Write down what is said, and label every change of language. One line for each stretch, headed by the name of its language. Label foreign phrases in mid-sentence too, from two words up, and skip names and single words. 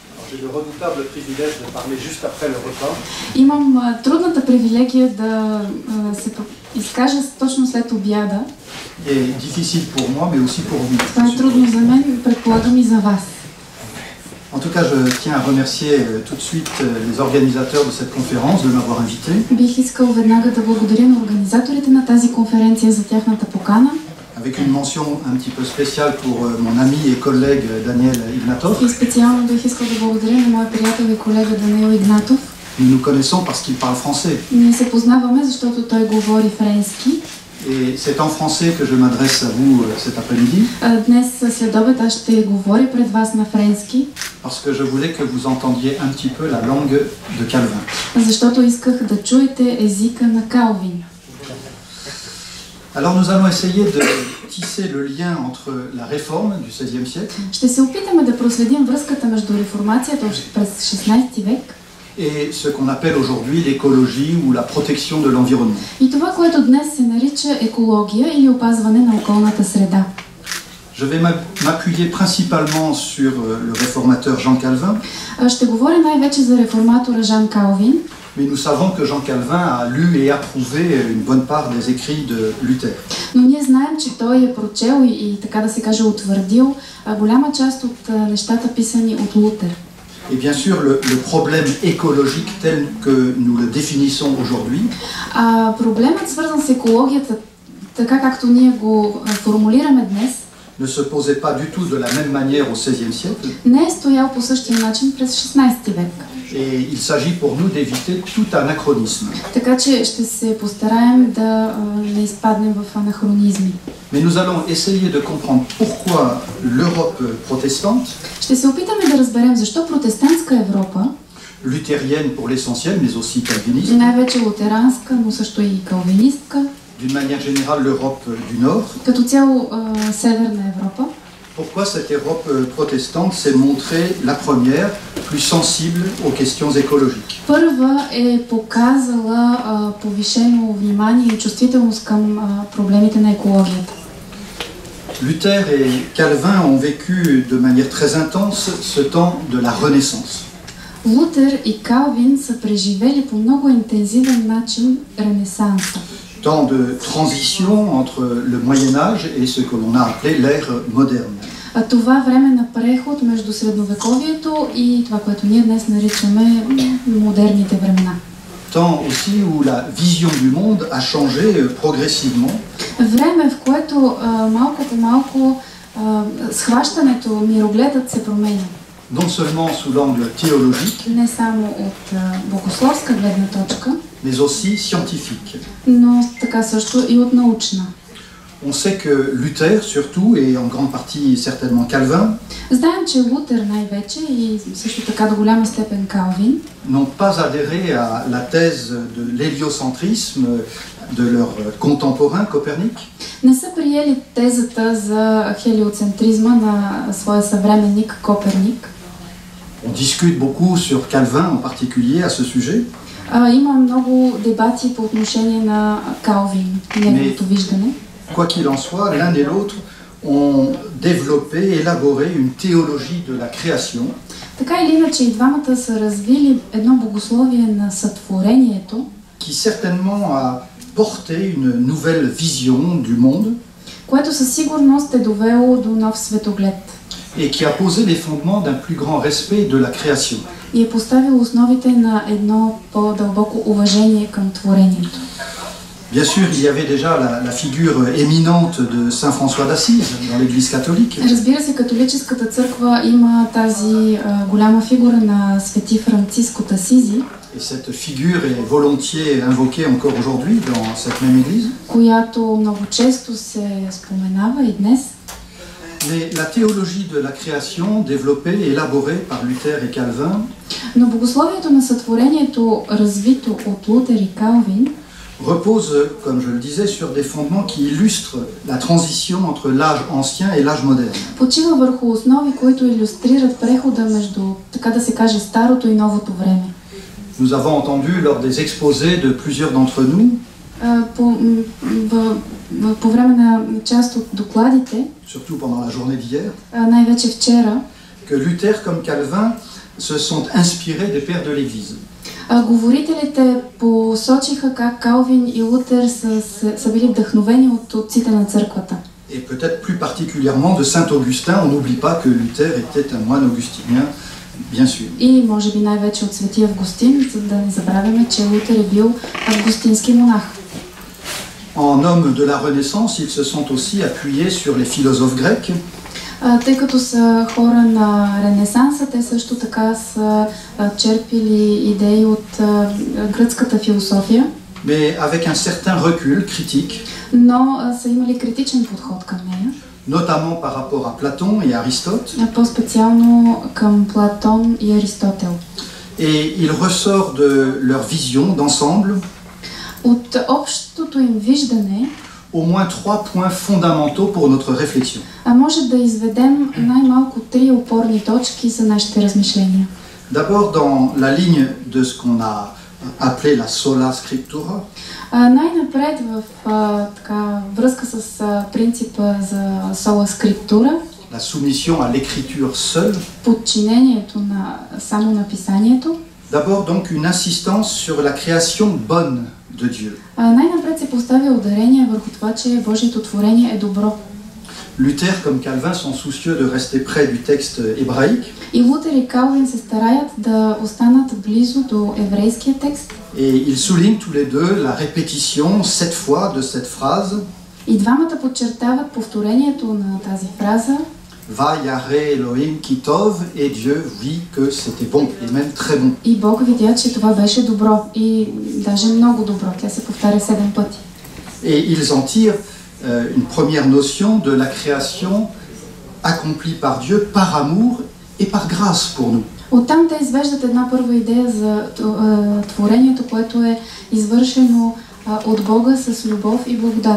Bulgarian: Имам трудната привилегия да се изкажа точно след обяда. Това е трудно за мен, предполагам и за вас.
French: En tout cas, je tiens à remercier tout de suite les organisateurs de cette conférence de m'avoir invité.
Bulgarian: Бих искал веднага да благодаря на организаторите на тази конференция за тяхната покана.
French: Avec une mention un petit peu spéciale pour mon ami et collègue Daniel Ignatov.
Bulgarian: И специално бих искал да благодаря на моя приятел и колега Даниел Игнатов.
French: Nous nous connaissons parce qu'il parle français.
Bulgarian: Ние се познаваме, защото той говори френски.
French: Et c'est en français que je m'adresse à vous cet après-midi.
Bulgarian: Днес след обед аз ще говоря пред вас на френски.
French: Parce que je voulais que vous entendiez un petit peu la langue de Calvin.
Bulgarian: Защото исках да чуете езика на Калвин.
French: Alors nous allons essayer de tisser le lien entre la réforme du XVIe siècle.
Bulgarian: Ще се опитаме да проследим връзката между реформацията през 16 век
French: et ce qu'on appelle aujourd'hui l'écologie ou la protection de l'environnement.
Bulgarian: И това, което днес се нарича екология или опазване на околната среда.
French: Je vais m'appuyer principalement sur le réformateur Jean Calvin.
Bulgarian: Ще говоря най-вече за реформатора Жан Калвин.
French: Mais nous savons que Jean Calvin a lu et approuvé une bonne part des écrits de Luther.
Bulgarian: Но ние знаем, че той е прочел и така да се каже утвърдил голяма част от нещата писани от Лутер.
French: Et bien sûr, le problème écologique tel que nous le définissons aujourd'hui,
Bulgarian: проблемът свързан с екологията, така както ние го формулираме днес,
French: ne se posait pas du tout de la même manière au XVIe siècle.
Bulgarian: Не е стоял по същия начин през 16 век.
French: Et il s'agit pour nous d'éviter tout anachronisme.
Bulgarian: Така че ще се постараем да не изпаднем в анахронизми.
French: Mais nous allons essayer de comprendre pourquoi l'Europe protestante,
Bulgarian: ще се опитаме да разберем защо протестантска Европа,
French: luthérienne pour l'essentiel, mais aussi calviniste,
Bulgarian: най-вече лутеранска, но също и калвинистка,
French: d'une manière générale l'Europe du Nord,
Bulgarian: като цяло Северна Европа.
French: Pourquoi cette Europe protestante s'est montrée la première, plus sensible aux questions écologiques.
Bulgarian: Първа е показала повишено внимание и чувствителност към проблемите на екологията.
French: Luther et Calvin ont vécu de manière très intense ce temps de la Renaissance.
Bulgarian: Лутер и Калвин са преживели по много интензивен начин Ренесанса.
French: Temps de transition entre le Moyen-Âge et ce que l'on a appelé l'ère moderne.
Bulgarian: Това време на преход между средновековието и това, което ние днес наричаме модерните времена.
French: Temps aussi où la vision du monde a changé progressivement.
Bulgarian: Време, в което малко по малко схващането, мирогледът се променя.
French: Non seulement sous l'angle théologique,
Bulgarian: не само от богословска гледна точка,
French: mais aussi scientifique.
Bulgarian: Но така също и от научна.
French: On sait que Luther, surtout, et en grande partie certainement Calvin,
Bulgarian: знаем, че Лутер най-вече и също така до голяма степен Калвин,
French: n'ont pas adhéré à la thèse de l'héliocentrisme de leur contemporain Copernic.
Bulgarian: Не са приели тезата за хелиоцентризма на своя съвременник Коперник.
French: On discute beaucoup sur Calvin en particulier à ce sujet.
Bulgarian: Има много дебати по отношение на Калвин, неговото виждане.
French: Quoi qu'il en soit, l'un et l'autre ont développé, élaboré une théologie de la création.
Bulgarian: Така или иначе и двамата са развили едно богословие на сътворението,
French: qui certainement a porté une nouvelle vision du monde,
Bulgarian: което със сигурност е довело до нов светоглед.
French: Et qui a posé les fondements d'un plus grand respect de la création.
Bulgarian: И е поставил основите на едно по-дълбоко уважение към творението.
French: Bien sûr, il y avait déjà la figure éminente de Saint François d'Assise dans l'Église catholique.
Bulgarian: Разбира се, католическата църква има тази голяма фигура на свети Франциск от Асизи.
French: Et cette figure est volontiers invoquée encore aujourd'hui dans cette même Église.
Bulgarian: Която много често се споменава и днес.
French: Mais la théologie de la création, développée et élaborée par Luther et Calvin,
Bulgarian: Но богословието на сътворението, развито от Лутер и Калвин,
French: repose, comme je le disais, sur des fondements qui illustrent la transition entre l'âge ancien et l'âge moderne.
Bulgarian: почива върху основи, които илюстрират прехода между, така да се каже, старото и новото време.
French: Nous avons entendu lors des exposés de plusieurs d'entre nous
Bulgarian: По време на част от докладите,
French: surtout pendant la journée d'hier,
Bulgarian: най-вече вчера,
French: que Luther comme Calvin se sont inspirés des pères de l'Église.
Bulgarian: Говорителите посочиха как Калвин и Лутер са били вдъхновени от отците на църквата.
French: Et peut-être plus particulièrement de Saint Augustin. On n'oublie pas que Luther était un moine augustinien, bien sûr.
Bulgarian: И може би най-вече от свети Августин, за да не забравяме, че Лутер е бил августински монах.
French: En homme de la Renaissance, ils se sont aussi appuyés sur les philosophes grecs.
Bulgarian: Тъй като са хора на Ренесанса, те също така са черпили идеи от гръцката философия.
French: Mais avec un certain recul critique,
Bulgarian: но са имали критичен подход към нея.
French: Notamment par rapport à Platon et Aristote.
Bulgarian: По-специално към Платон и Аристотел.
French: Et il ressort de leur vision d'ensemble
Bulgarian: от общото им виждане
French: au moins 3 points fondamentaux pour notre réflexion.
Bulgarian: Може да изведем най-малко 3 опорни точки за нашите размишления.
French: D'abord dans la ligne de ce qu'on a appelé la
Latin: sola scriptura.
Bulgarian: Най-напред в връзка с принципа за
Latin: sola scriptura,
French: la soumission à l'écriture seule.
Bulgarian: Подчинението на само на писанието.
French: D'abord donc une insistance sur la création bonne de Dieu.
Bulgarian: Най-напред се поставя ударение върху това, че Божието творение е добро.
French: Luther comme Calvin sont soucieux de rester près du texte hébraïque.
Bulgarian: И Лутер и Калвин се стараят да останат близо до еврейския текст.
French: Et ils soulignent tous les deux la répétition 7 fois de cette phrase.
Bulgarian: И двамата подчертават повторението на тази фраза.
Hebrew: וירא אלהים כי טוב,
French: et Dieu vit que c'était bon, et même très bon.
Bulgarian: И Бог видя, че това беше добро, и даже много добро. Тя се повтаря 7 пъти.
French: Et ils en tirent une première notion de la création accomplie par Dieu par amour et par grâce pour nous.
Bulgarian: Оттам те извеждат една първа идея за творението, което е извършено от Бога с любов и благодат.